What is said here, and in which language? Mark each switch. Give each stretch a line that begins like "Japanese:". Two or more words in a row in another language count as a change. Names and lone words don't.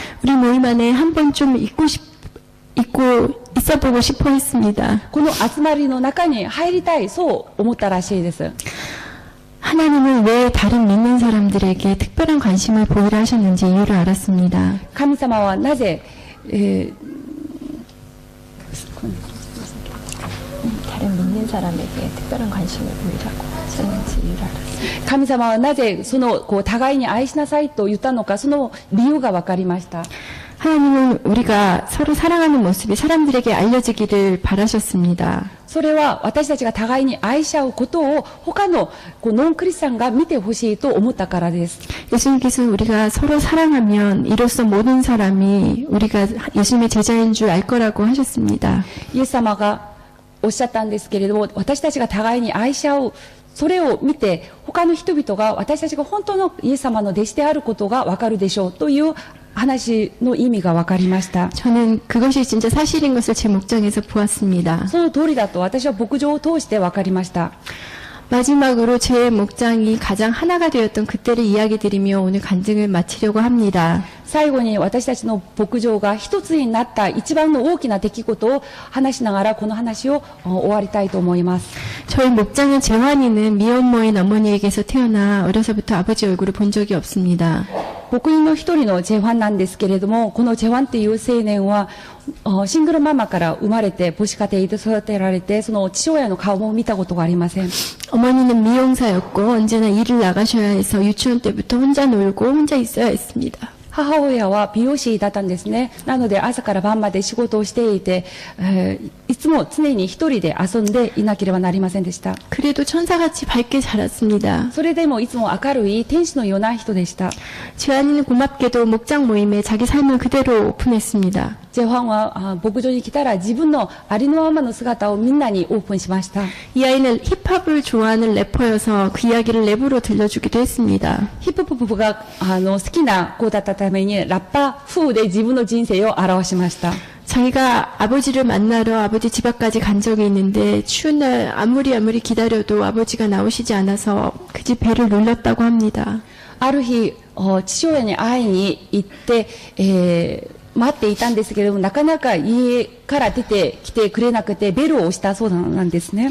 Korean: 우리 모임 안에 한 번 좀 있고 있어보고 싶어 했습니다.
Japanese: この集まりの中に入りたい、そう思ったらしいです。
Korean: 하나님은 왜 다른 믿는 사람들에게 특별한 관심을 보이려 하셨는지 이유를 알았습니다.
Japanese: 神様はなぜ、
Korean: 다른 믿는 사람에게 특별한 관심을 보이라고 하셨는지 이유를 알았습니다.
Japanese: 神様はなぜその互いに愛しなさいと言ったのか、その理由が分かりました。
Korean: 하나님은 우리가 서로 사랑하는 모습이 사람들에게 알려지기를 바라셨습니다.
Japanese: それは私たちが互いに愛し合うことを他のノンクリスチャンが見てほしいと思ったからです。
Korean: 예수님께서 우리가 서로 사랑하면 이로써 모든 사람이 우리가 예수님의 제자인 줄 알 거라고 하셨습니다.
Japanese: イエス様がおっしゃったんですけれども、私たちが互いに愛し合う、それを見て他の人々が私たちが本当のイエス様の弟子であることがわかるでしょうという話の意味が分かりました。
Korean: 저는 그것이 진짜 사실인 것을 제 목장에서 보았습니다.
Japanese: その通りだと私は牧場を通して分かりました。
Korean: 마지막으로 제 목장이 가장 하나가 되었던 그때를 이야기 드리며 오늘 간증을 마치려고 합니다.
Japanese: 最後に私たちの牧場が一つになった一番の大きな出来事を話しながらこの話を終わりたいと思います。
Korean: 저희 목장은 재환이는 미혼모인 어머니에게서 태어나 어려서부터 아버지 얼굴을 본 적이 없습니다.
Japanese: 牧員の一人のジェファンなんですけれども、このジェファンっていう青年はシングルママから生まれて母子家庭で育てられて、その父親の顔も見たことがありません。
Korean: 어머니는 미용사였고 언제나 일을 나가셔야 해서 유치원 때부터 혼자 놀고 혼자 있어야 했습니다.
Japanese: 母親は美容師だったんですね。なので朝から晩まで仕事をしていて、いつも常に一人で遊んでいなければなりませんでした。
Korean: 그래도 천사같이 밝게 자랐습니다.
Japanese: それでもいつも明るい天使のような人でした。
Korean: 재환이는 고맙게도 목장 모임에 자기 삶을 그대로 오픈했습니다.
Japanese: ジェファンは牧場に来たら自分のありのままの姿をみんなにオープンしました。
Korean: 이 아이는 힙합을 좋아하는 래퍼여서 그 이야기를 랩으로 들려주기도 했습니다.
Japanese: ヒップホップが好きな子だったためにラッパー風で自分の人生を表しました。
Korean: 자기가 아버지를 만나러 아버지 집 앞까지 간 적이 있는데 추운 날 아무리 기다려도 아버지가 나오시지 않아서 그 집 배를 눌렀다고 합니다.
Japanese: ある日父親に会いに行って、待っていたんですけれども、なかなか家から出てきてくれなくてベルを押したそうなんですね。